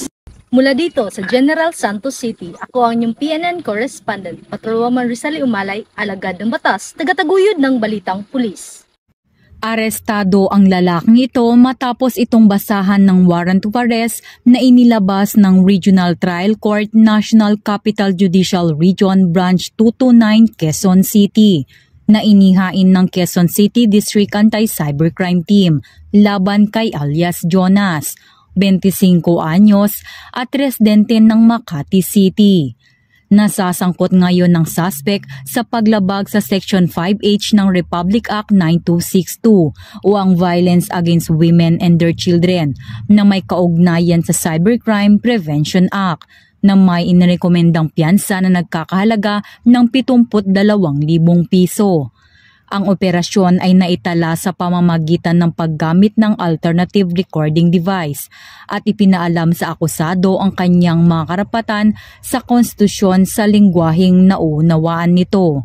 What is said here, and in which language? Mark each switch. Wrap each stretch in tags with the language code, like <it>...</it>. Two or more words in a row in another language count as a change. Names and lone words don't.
<tl>Mula dito sa General Santos City, ako ang inyong PNN Correspondent, Patrolwoman Rizali Umalay, alagad ng batas, tagataguyod ng balitang pulis. Arestado ang lalaking ito matapos itong basahan ng</tl> <en>warrant of arrest</en> <tl>na inilabas ng Regional Trial Court National Capital Judicial Region Branch 229 Quezon City na inihain ng Quezon City District Anti-Cybercrime Team laban kay alias Jonas, 25 anyos at residente ng Makati City. Nasasangkot ngayon ng suspect sa paglabag sa Section 5H ng Republic Act 9262 o ang Violence Against Women and Their Children na may kaugnayan sa Cybercrime Prevention Act na may inirekomendang piyansa na nagkakahalaga ng 72,000 piso. Ang operasyon ay naitala sa pamamagitan ng paggamit ng</tl> <en>alternative recording device</en> <tl>at ipinaalam sa akusado ang kanyang mga karapatan sa konstitusyon sa lengguwaheng naunawaan nito.</tl>